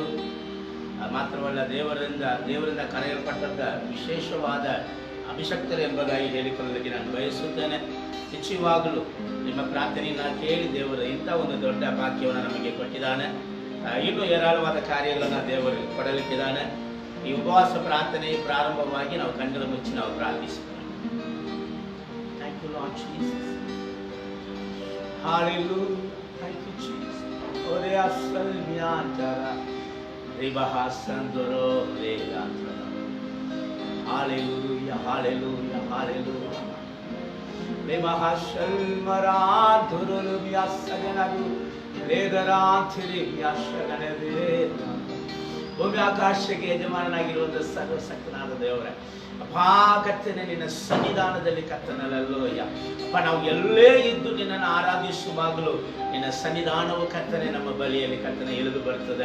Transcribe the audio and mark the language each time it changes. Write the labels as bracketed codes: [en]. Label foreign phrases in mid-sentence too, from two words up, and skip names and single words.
[kn] ಮಾತ್ರವಲ್ಲ, ದೇವರಿಂದ ಕರೆಯಲ್ಪಟ್ಟಂಥ ವಿಶೇಷವಾದ ಅಭಿಷಕ್ತರು ಎಂಬುದಾಗಿ ಹೇಳಿಕೊಳ್ಳಲಿಕ್ಕೆ ನಾನು ಬಯಸುತ್ತೇನೆ. ನಿಶ್ಚಯವಾಗಲೂ ನಿಮ್ಮ ಪ್ರಾರ್ಥನೆಯನ್ನು ಕೇಳಿ ದೇವರು ಇಂಥ ಒಂದು ದೊಡ್ಡ ಭಾಗ್ಯವನ್ನು ನಮಗೆ ಕೊಟ್ಟಿದ್ದಾನೆ. ಇನ್ನೂ ಹೇರಾಳವಾದ ಕಾರ್ಯಗಳನ್ನು ದೇವರು ಕೊಡಲಿಕ್ಕಿದ್ದಾನೆ. ಈ ಉಪವಾಸ ಪ್ರಾರ್ಥನೆ ಪ್ರಾರಂಭವಾಗಿ ನಾವು ಕಣ್ಣುಗಳ ಮುಚ್ಚಿ ನಾವು ಪ್ರಾರ್ಥಿಸುತ್ತೇವೆ. [en] Thank you Lord Jesus. Hallelujah. Thank you Jesus. Ore asal miantara ribahasandoro leantara. Hallelujah. Hallelujah. Hallelujah. Ribahasal maraduru biasaganaru ಲೇದರಾಂಥಿರಿ ಯಾಶಗಣವೇ. [kn] ಭೂಮಿ ಆಕಾಶಕ್ಕೆ ಯಜಮಾನನಾಗಿರುವಂಥ ಸರ್ವಶಕ್ತನಾದ ದೇವರೇ, ಅಪ್ಪಾ ಕರ್ತನೆ, ನಿನ್ನ ಸನ್ನಿಧಾನದಲ್ಲಿ ಕರ್ತನಲ್ಲೋಯ್ಯ ಅಪ್ಪ, ನಾವು ಎಲ್ಲೇ ಇದ್ದು ನಿನ್ನನ್ನು ಆರಾಧಿಸುವಾಗಲೂ ನಿನ್ನ ಸನ್ನಿಧಾನವು ಕರ್ತನೆ ನಮ್ಮ ಬಳಿಯಲ್ಲಿ ಕರ್ತನೆ ಇಳಿದು ಬರ್ತದೆ.